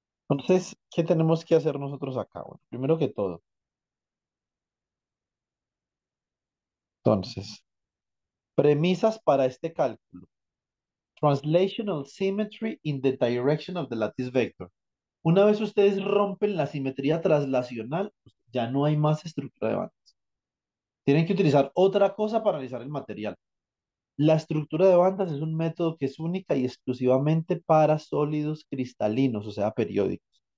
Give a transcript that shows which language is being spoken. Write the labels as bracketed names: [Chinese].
[Spanish] Entonces, ¿qué tenemos que hacer nosotros acá? Bueno, primero que todo, entonces, premisas para este cálculo. [English] Translational symmetry in the direction of the lattice vector. [Spanish] Una vez ustedes rompen la simetría traslacional, pues ya no hay más estructura de bandas. Tienen que utilizar otra cosa para analizar el material. La estructura de bandas es un método que es única y exclusivamente para sólidos cristalinos, o sea, periódicos.